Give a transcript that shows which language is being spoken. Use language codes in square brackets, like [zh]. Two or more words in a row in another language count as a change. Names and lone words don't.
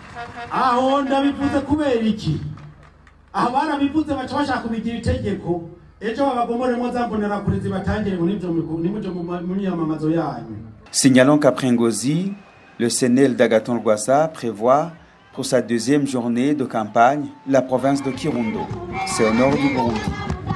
[rn] Aho ndabivuze kubera iki? Abana bivuze baca bashaka kubigira itegeko ejo babagomoremo za mbonerakure zibatangire ngo nimuje mu myamamazo yanyu. [fr] Signalons qu'après Ngozi, le CNL d'Agathon Rwasa prévoit pour sa deuxième journée de campagne la province de Kirundo. C'est au nord du Burundi.